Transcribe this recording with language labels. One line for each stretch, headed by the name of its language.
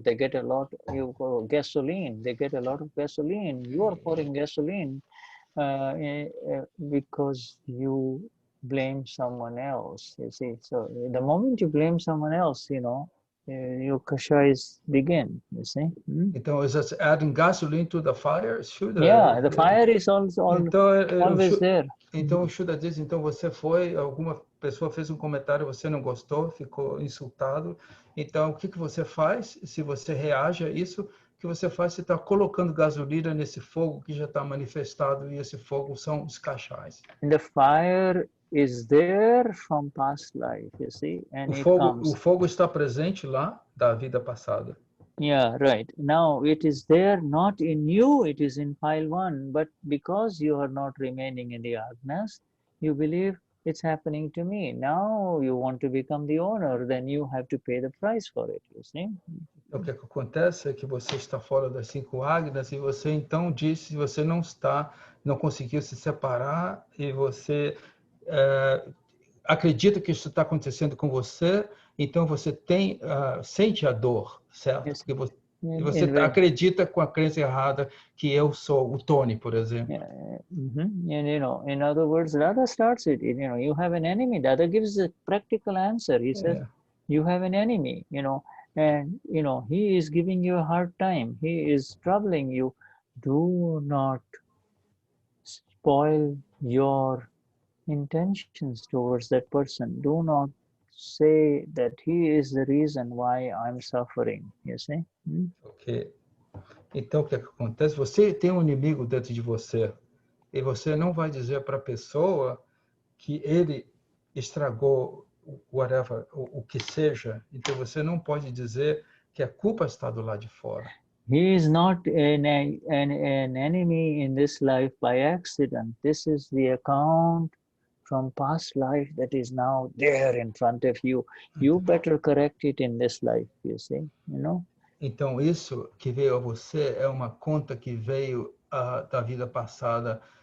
English: They get a lot of gasoline. They get a lot of gasoline. You are pouring gasoline because you blame someone else. You see, so the moment you blame someone else, your kashais begin. You see. Então, is that adding gasoline to the fire? Yeah, the fire is also
Portuguese: Então,
English: always there.
Portuguese: Então, o Shuddha diz, então você alguma pessoa fez um comentário, você não gostou, ficou insultado. Então, o que você faz? Se você reage a isso, o que você faz? Você está colocando gasolina nesse fogo que já está manifestado, e esse fogo são os cachais.
English: And the fire is there from past life, you see, and
Portuguese: O fogo está presente lá da vida passada.
English: Yeah, right. Now it is there, not in you, it is in pile one, but because you are not remaining in the Agnas, you believe it's happening to me. Now you want to become the owner, then you have to pay the price for it, you see.
Portuguese: O que acontece é que você está fora das 5 Agnas e você então diz que você não conseguiu se separar e você acredita que isso está acontecendo com você, então você sente a dor, certo?
English: Yes.
Portuguese: Porque você acredita com a crença errada que eu sou o Tony, por exemplo.
English: Yeah. And in other words, Dada starts it. You have an enemy. Dada gives a practical answer. He says, you have an enemy. And he is giving you a hard time. He is troubling you. Do not spoil your intentions towards that person. Do not say that he is the reason why I'm suffering, you see?
Portuguese: Ok. Então, o que acontece? Você tem um inimigo dentro de você e você não vai dizer para a pessoa que ele estragou whatever, o que seja. Então, você não pode dizer que a culpa está do lado de fora.
English: He is not an enemy in this life by accident. This is the account from past life that is now there in front of you. You better correct it in this life, you see,
Portuguese: Então, isso que veio a você é uma conta que veio da vida passada.